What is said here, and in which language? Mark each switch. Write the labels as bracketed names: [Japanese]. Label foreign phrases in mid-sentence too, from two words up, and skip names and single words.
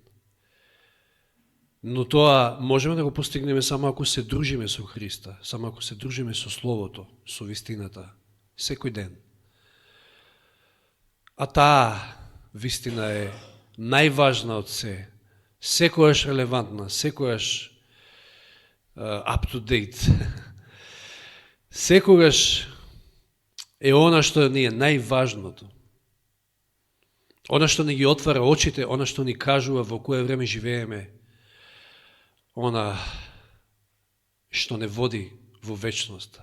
[Macedonian] Но тоа можеме да го постигнеме само ако се дружиме со Христа, само ако се дружиме со Словото, со вистината, секој ден. А таа вистина е најважна од се, секојаш релевантна, секојаш [English] up to date. [Macedonian] Секогаш е она што ни е најважното. Она што ни ги отвара очите, она што ни кажува во кое време живееме, она што не води во вечноста.